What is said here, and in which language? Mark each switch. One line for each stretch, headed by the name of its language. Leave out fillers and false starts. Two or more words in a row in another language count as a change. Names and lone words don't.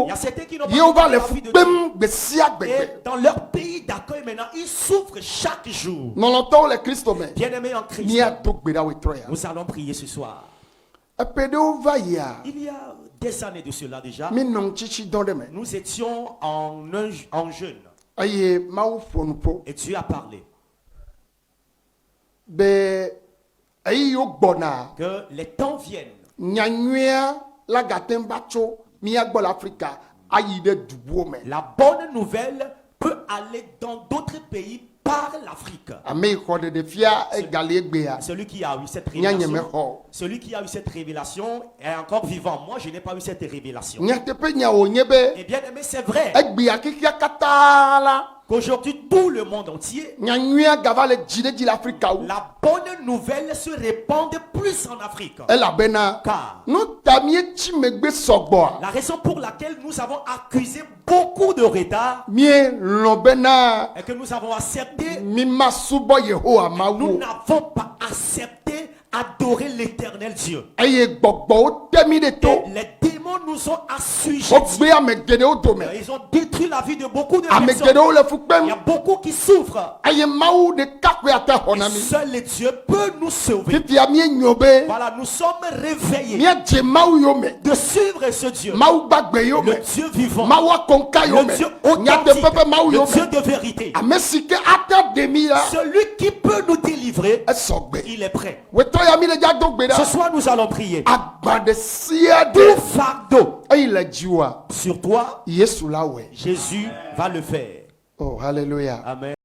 French: Il y
Ewe: o
French: a certains qui n'ont pas
Ewe: yewo va
French: demandé
Ewe: le
French: l'avis
Ewe: fu
French: de Dieu.
Ewe: kpem gbe sia gbe
French: Et
Ewe: gbe
French: dans leur pays d'accueil maintenant, ils souffrent chaque jour.
Ewe: nɔnɔtɔwo le Kristo me
French: Bien-aimés en Christ,
Ewe: míado gbe ɖa wetrɔ ya
French: nous allons prier ce soir.
Ewe: eƒe ɖewo va yia
French: Il y a des années de cela déjà,
Ewe: mi nɔ ŋutsitsi dɔ ɖe me
French: nous étions en jeûne
Ewe: eye mawu ƒo nu ƒo
French: et Dieu a parlé
Ewe: be eyi yiwo gbɔna
French: que les temps viennent
Ewe: nyanyuia la gate ŋu va tso mía gbɔ le Afrika ayi ɖe du buwo me
French: La bonne nouvelle peut aller dans d'autres pays par l'Afrique.
Ewe: ame yi xɔ ɖeɖefia egali egbea
French: Celui qui a eu cette
Ewe: míanye
French: révélation,
Ewe: mexɔ
French: celui qui a eu cette révélation est encore vivant. Moi, je n'ai pas eu cette révélation.
Ewe: nyateƒe nya wònye be
French: Et bien aimé, c'est vrai
Ewe: egbea kikia katã la
French: qu'aujourd'hui, tout le monde entier,
Ewe: nyanyuia gava le dzi ɖe dzi le Afrika wu
French: la bonne nouvelle se répand plus en Afrique.
Ewe: elabena
French: Car
Ewe: nu ta míetsi megbe sɔgbɔa
French: la raison pour laquelle nous avons accusé beaucoup de retard
Ewe: míelɔ̃ bena
French: est que nous avons accepté,
Ewe: mímasubɔ Yehowa
French: nous
Ewe: mawu
French: n'avons pas accepté adorer l'éternel Dieu.
Ewe: eye gbɔgbɔwo te mi ɖe to
French: Et les démons nous ont assujettis.
Ewe: wogbe ame geɖewo dome
French: Ils ont détruit la vie de beaucoup de
Ewe: ame
French: personnes.
Ewe: geɖewo le fu
French: Il y
Ewe: kpem
French: a beaucoup qui souffrent.
Ewe: eye mawu ɖeka koe ate xɔ na mi
French: Seul le Dieu peut nous sauver.
Ewe: fifia míenyo be
French: Voilà, nous sommes réveillés
Ewe: míadze mawu yome
French: de suivre ce Dieu.
Ewe: mawu gbagbe
French: Le
Ewe: yome
French: Dieu vivant.
Ewe: mawu akɔnka
French: Le
Ewe: yome
French: Dieu
Ewe: nyateƒe
French: authentique.
Ewe: ƒe mawu
French: Le Dieu
Ewe: yome
French: de vérité.
Ewe: ame si ke ate ɖe mi la
French: Celui qui peut nous délivrer,
Ewe: esɔgbe
French: il est prêt.
Ewe: wetɔ ya mi le dza do gbe
French: Ce
Ewe: ɖa
French: soir, nous allons prier.
Ewe: agba ɖe sia
French: Tout
Ewe: ɖe
French: fardeau
Ewe: eyi le dziwoa
French: sur toi,
Ewe: Yesu la wɔe
French: Jésus va le faire. oh hallelujah Amen.